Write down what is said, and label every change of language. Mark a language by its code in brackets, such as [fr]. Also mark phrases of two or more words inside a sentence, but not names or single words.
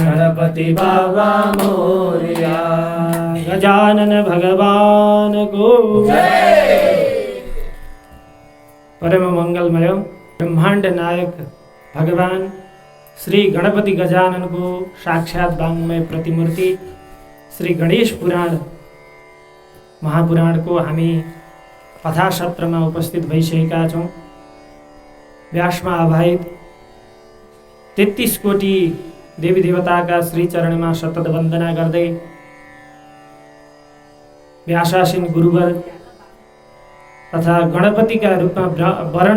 [mr] गणपति बाबा मोरया। [ne] गजानन भगवान को परम मंगलमय ब्रह्मांड नायक भगवान श्री गणपति गजानन को साक्षात वाङ्मय प्रतिमूर्ति श्री गणेश पुराण महापुराण को हामी कथा सत्रमा उपस्थित भइसकेका छौँ। व्यासमा आधारित 33 कोटी देवी देवताका श्री चरणमा सतत वन्दना गर्दै व्यासासीन गुरुवर तथा गणपतिका रूपमा वरण